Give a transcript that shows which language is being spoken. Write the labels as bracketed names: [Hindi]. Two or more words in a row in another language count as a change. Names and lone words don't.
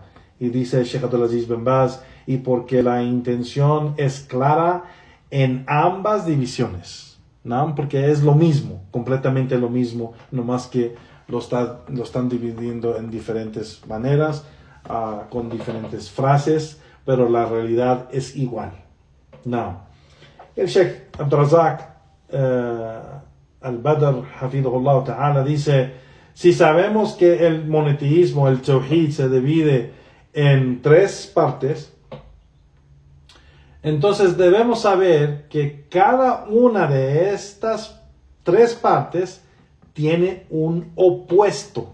[Spanish] Y dice Sheikh Abdulaziz bin Baz, y porque la intención es clara en ambas divisiones, ¿no? Porque es lo mismo, completamente lo mismo, nomás que lo están dividiendo en diferentes maneras, con diferentes frases, pero la realidad es igual. No. El Sheikh Abdurrazak al-Badr, [Arabic] حفظه الله تعالى, [Spanish] dice: si sabemos que el monoteísmo, el tawhid, se divide en 3 partes, entonces debemos saber que cada una de estas 3 partes tiene un opuesto.